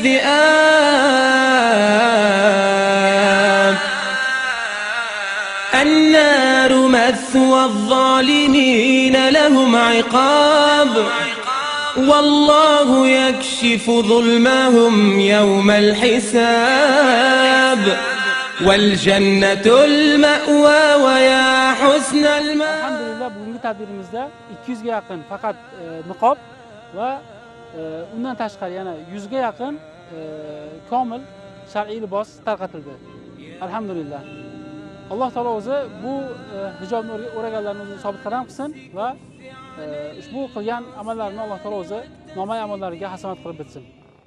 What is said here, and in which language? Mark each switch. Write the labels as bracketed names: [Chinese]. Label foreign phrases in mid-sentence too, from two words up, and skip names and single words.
[Arabic] الذئاب، النار مثوى الظالمين لهم عقاب، والله يكشف ظلمهم يوم الحساب، والجنة المأوى ويا حسن المآب. [Uzbek] Alhamdulillah bugungi tadbirimizda 200 ga yaqin faqat niqob va undan tashqari yana 100 ga yaqin komil shar'iy libos tarqatildi. Alhamdulillah. Alloh taolo o'zi bu hijobni o'raganlarni o'zi sobit qadam qilsin va ushbu qilgan amallarini Alloh taolo o'zi nomay amallariga hasanat qilib bitsin.